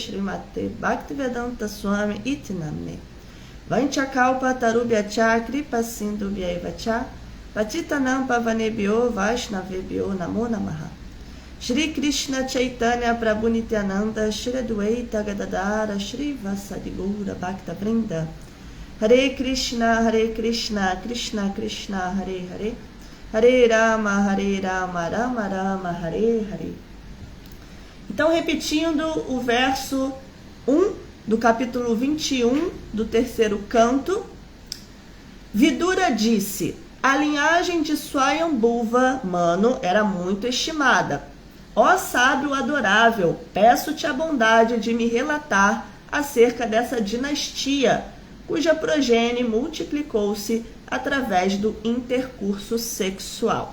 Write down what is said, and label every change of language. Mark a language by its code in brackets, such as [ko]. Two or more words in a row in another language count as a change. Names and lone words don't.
[sa] Srimate Bhaktivedanta Swami Iti Namne Vanchakalpa Tarubhyacha Kripa Sindhu Vyaivacha Patitanam Pavanebhyo Vaishnavebhyo Namo Namaha Shri Krishna Chaitanya Prabhu Nityananda Shri Adwaita Gadadara Shri Vasadigura Bhakta Vrinda Hare Krishna Krishna Krishna Hare Hare Hare Rama Rama Rama Hare Hare. [pt] Então, repetindo o verso 1 do capítulo 21 do terceiro canto, Vidura disse, a linhagem de Swayambhuva Manu era muito estimada. Ó sábio adorável, peço-te a bondade de me relatar acerca dessa dinastia, cuja progenie multiplicou-se através do intercurso sexual.